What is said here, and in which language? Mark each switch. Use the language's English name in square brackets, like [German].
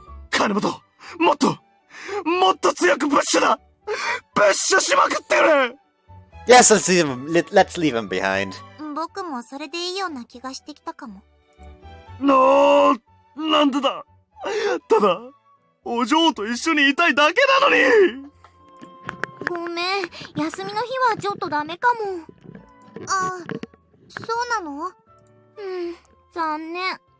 [Japanese] 金本、もっと強くプッシュだ。プッシュしまくってくれ。 [English] Yes, let's leave him behind. [Japanese] 僕もそれでいいような気がしてきたかも。なんでだ。ただ、お嬢と一緒にいたいだけなのに。ごめん、休みの日はちょっとダメかも。あ、そうなの？残念。